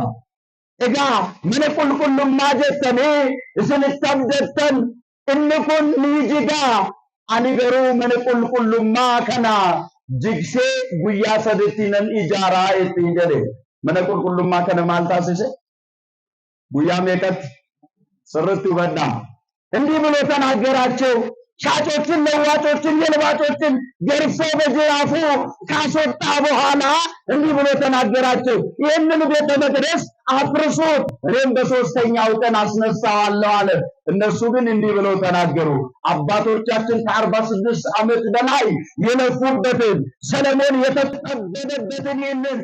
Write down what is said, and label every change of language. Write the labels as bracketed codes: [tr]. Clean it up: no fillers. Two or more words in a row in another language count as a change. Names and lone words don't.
[om] Egaa mana qulqullummaa jettanii isinitti abdattan inni kun ni jigaa. Ani garuu mana qulqullummaa kana jigsee guyyaa sadiitti nan ijaaraa ittiin jedhe. Mana qulqullummaa kana maal taasise? Guyyaa meeqatti? Sirriitti hubadhaa. [am] እንዲህ ብሎ ተናገራቸው። ሻጮችን፣ ለዋጮችን፣ የልባጮችን ገርፎ በጅራፉ ካስወጣ በኋላ እንዲህ ብሎ ተናገራቸው። ይህንን ቤተ መቅደስ አፍርሱት፣ እኔም በሦስተኛው ቀን አስነሳዋለሁ አለ። እነሱ ግን እንዲህ ብለው ተናገሩ። አባቶቻችን ከ46 ዓመት በላይ የለፉበትን ሰለሞን የተጠበበበትን ይህንን